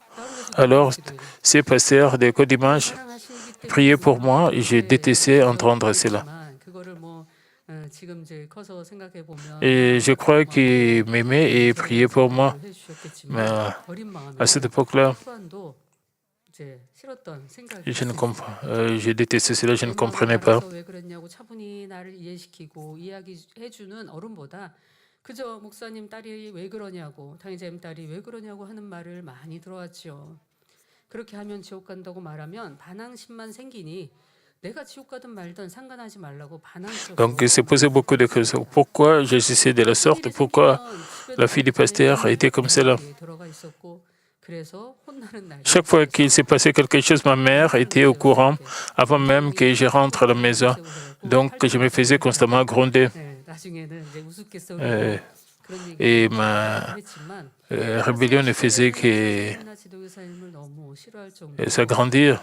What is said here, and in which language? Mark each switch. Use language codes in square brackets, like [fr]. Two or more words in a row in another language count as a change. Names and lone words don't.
[fr] Alors, ces pasteurs des co-dimanches priaient pour moi et je détestais entendre cela. Et je crois qu'ils m'aimaient et priaient pour moi. Mais à cette époque-là, je ne comprends. Je détestais cela, je ne comprenais pas. [ko] 그저 목사님 딸이 왜 그러냐고, 당의자님 딸이 왜 그러냐고 하는 말을 많이 들어왔죠. 그렇게 하면 지옥 간다고 말하면 반항심만 생기니 내가 지옥 가든 말든 상관하지 말라고 반항적으로. [fr] Donc, il s'est posé beaucoup de questions. Pourquoi j'agissais de la sorte? Pourquoi la fille du pasteur a été comme cela? Chaque fois qu'il s'est passé quelque chose, ma mère était au courant avant même que je rentre à la maison. Donc, je me faisais constamment gronder. Et ma rébellion ne faisait que s'agrandir.